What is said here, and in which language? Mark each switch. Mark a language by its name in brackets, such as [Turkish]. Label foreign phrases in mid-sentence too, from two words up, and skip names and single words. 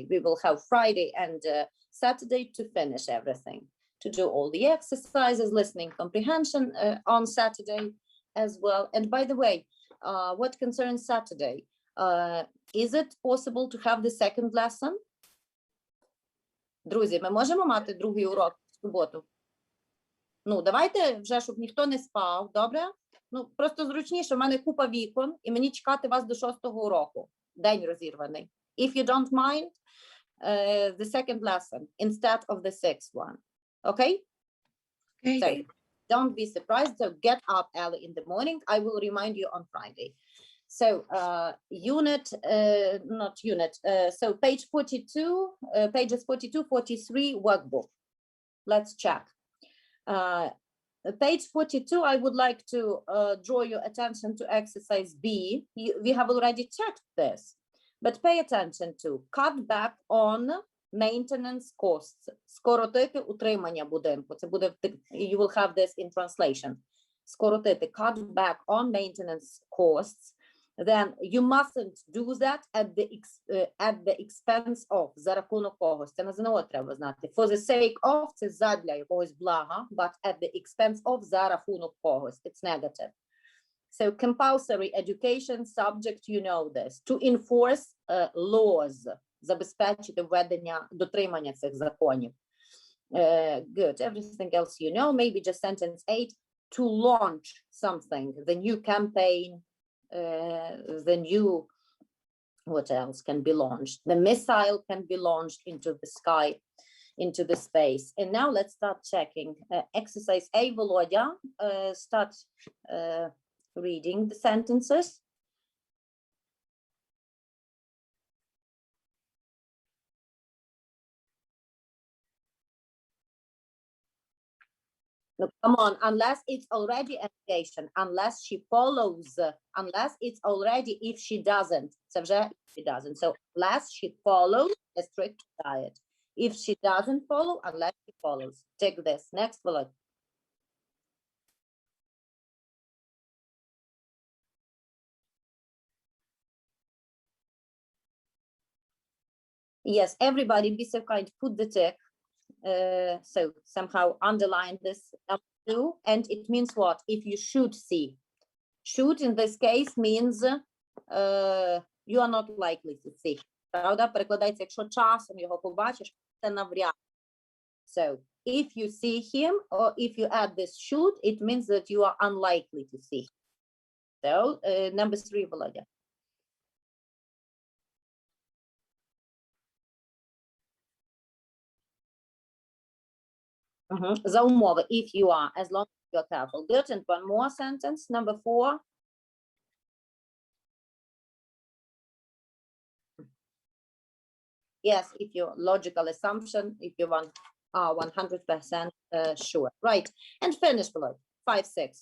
[English] We will have Friday and Saturday to finish everything, to do all the exercises, listening comprehension on Saturday as well. And by the way, what concerns Saturday, is it possible to have the second lesson? [Ukrainian] Друзі, ми можемо мати другий урок в суботу? Ну, давайте вже, щоб ніхто не спав, добре? Ну, просто зручніше, в мене купа вікон, і мені чекати вас до 6-го уроку. День розірваний. [English] If you don't mind, the second lesson instead of the 6th one. Okay? Okay. So don't be surprised. So get up early in the morning. I will remind you on Friday. So so page 42, pages 42, 43 workbook. Let's check. Page 42, I would like to draw your attention to exercise B. We have already checked this, but pay attention to cut back on maintenance costs. [Ukrainian] Скоротити утримання будинку. Це буде, [English] you will have this in translation. Скоротити, cut back on maintenance costs. Then you mustn't do that at the expense of, [Ukrainian] за рахунок когось. Це на ЗНО треба знати. [English] For the sake of, [Ukrainian] це задля якогось блага, [English] but at the expense of, [Ukrainian] за рахунок когось. [English] It's negative. So compulsory education subject, you know this. To enforce laws. [Ukrainian] Забезпечити введення, дотримання цих законів. [English] Good. Everything else you know. Maybe just sentence 8. To launch something. The new campaign. The new, what else can be launched? The missile can be launched into the sky, into the space. And now let's start checking. Exercise A, Volodya, start reading the sentences. No, come on, unless it's already a negation, unless she follows, unless it's already if she doesn't. [Ukrainian] Це вже [English] she doesn't. So unless she follows a strict diet. If she doesn't follow, unless she follows. Take this. Next, Volodya. Yes, everybody be so kind, put the tick. So somehow underline this number 2, and it means what? If you should see. Should in this case means you are not likely to see. [Ukrainian] Правда? Перекладається, якщо часом його побачиш, це навряд. [English] So if you see him, or if you add this should, it means that you are unlikely to see. So number 3, Volodya. [Ukrainian] За умови, [English] if you are, as long as you're careful. Good. And one more sentence, number 4. Yes, if your logical assumption, if you want 100% sure. Right. And finish below. 5, 6.